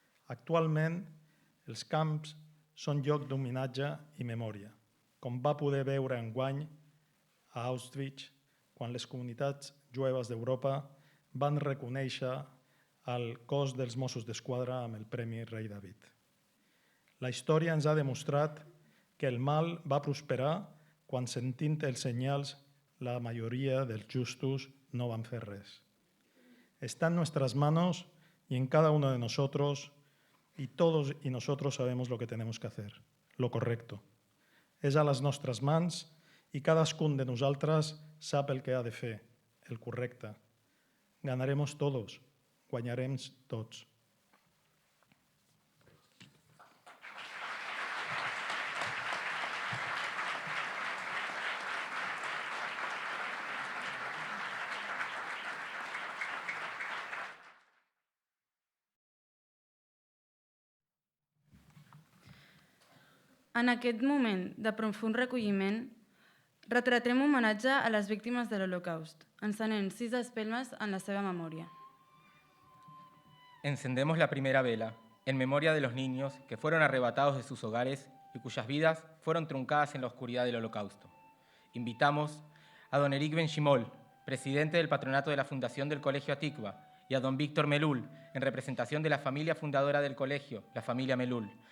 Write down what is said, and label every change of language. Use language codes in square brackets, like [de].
[ca] Actualment, els camps són lloc d'homenatge i memòria, com va poder veure enguany a Auschwitz, quan les comunitats jueves d'Europa van reconèixer el cos dels Mossos d'Esquadra amb el Premi Rei David. La història ens ha demostrat que el mal va prosperar quan, sentint els senyals, la majoria dels justos no van fer res. [es] Está en nuestras manos y en cada uno de nosotros, y todos y nosotros sabemos lo que tenemos que hacer, lo correcto. [ca] És a les nostres mans i cadascun de nosaltres sap el que ha de fer, el correcte. [es] Ganaremos todos, [ca] guanyarem tots. En aquest moment de profund recolliment, retratem homenatge a les víctimes de l'Holocaust, encenent 6 espelmes en la seva memòria. [es] Encendemos la primera vela, en memoria de los niños que fueron arrebatados de sus hogares y cuyas vidas fueron truncadas en la oscuridad del Holocausto. Invitamos a don Eric Ben Shimol, presidente del patronato de la Fundación del Colegio Atikva, y a don Víctor Melul, en representación de la familia fundadora del colegio, la familia Melul.